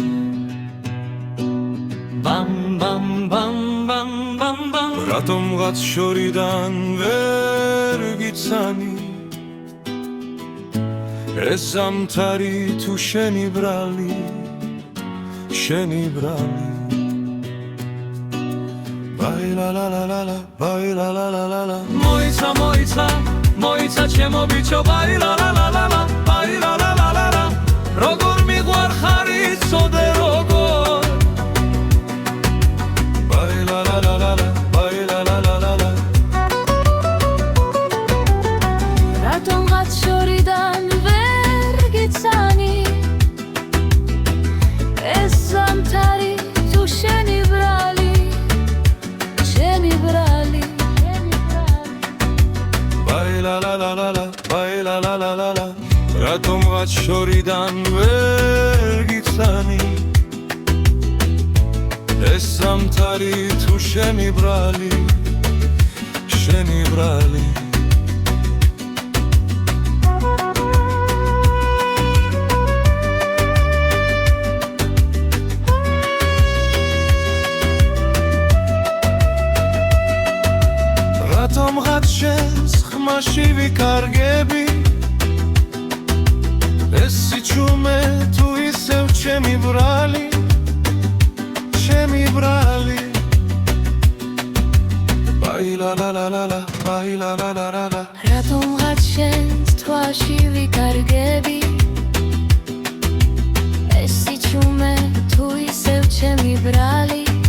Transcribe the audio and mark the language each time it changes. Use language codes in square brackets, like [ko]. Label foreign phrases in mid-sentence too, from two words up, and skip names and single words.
[ka] bam bam bam bam bam bam რატომღაც შორიდან ვერ გიცანი ეს ზამთარი თუ შენი ბრალი შენი ბრალი [es] Baila la la la la, baila la la la la [ka] Moica, moica, moica ჩემო ბიჭო [es] baila la la la la, baila la la la la [ka] როგორ მიყვარხარი ცოდე როგორ [es] Baila la la la la, baila la la la la [ka] რატომღაც შორიდან ვერ გიცანი ეს ზამთარი თუ შენი ბრალი [es] Baila la la la la, baila la la la la [ka] რატომღაც შორიდან ვერ გიცანი ეს ზამთარი თუ შენი ბრალი შენი ბრალი რატომღაც შენს ხმაში ვიკარგები ეს სიჩუმე თუ ისევ ჩემი ბრალი ჩემი ბრალი [es] Baila la la la la, baila la la la la [ka] რატომღაც შენს თვალში ვიკარგები ეს სიჩუმე თუ ისევ ჩემი ბრალი